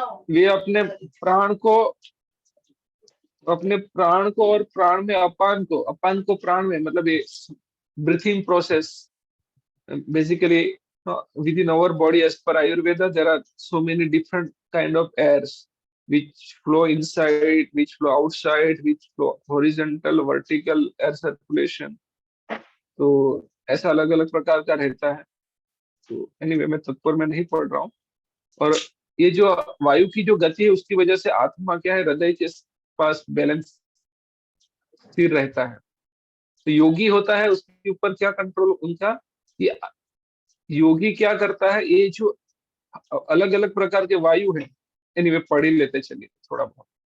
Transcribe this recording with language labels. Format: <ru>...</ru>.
<hi>वे अपने प्राण को अपने प्राण को और प्राण में अपान को प्राण में, मतलब ये breathing process</hi> <en>basically within our body. As per Ayurveda, there are so many different kind of airs which flow inside, which flow outside, which flow horizontal, vertical air circulation.</en> <hi>तो ऐसा अलग अलग प्रकार का रहता है। तो एनीवे मैं तत्पर में नहीं पढ़ रहा हूँ। और ये जो वायु की जो गति है उसकी वजह से आत्मा क्या है, हृदय के पास बैलेंस स्थिर रहता है। तो योगी होता है उसके ऊपर क्या कंट्रोल उनका, ये योगी क्या करता है, ये जो अलग अलग प्रकार के वायु है, एनीवे पढ़ ही लेते चलिए थोड़ा बहुत।</hi>